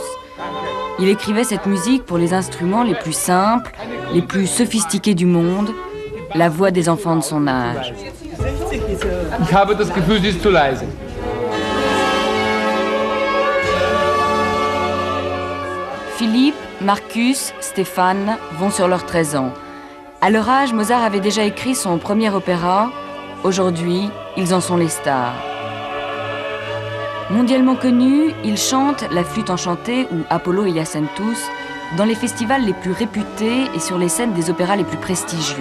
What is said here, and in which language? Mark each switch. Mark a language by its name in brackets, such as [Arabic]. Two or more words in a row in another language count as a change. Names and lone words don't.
[French] Il écrivait cette musique pour les instruments les plus simples, les plus sophistiqués du monde, la voix des enfants de son âge. [German] Ich habe das Gefühl, sie ist zu leise. [French] Philippe, Marcus, Stéphane vont sur leurs 13 ans. À leur âge, Mozart avait déjà écrit son premier opéra. Aujourd'hui, ils en sont les stars. Mondialement connus, ils chantent la flûte enchantée ou Apollo et Hyacinthus dans les festivals les plus réputés et sur les scènes des opéras les plus prestigieux.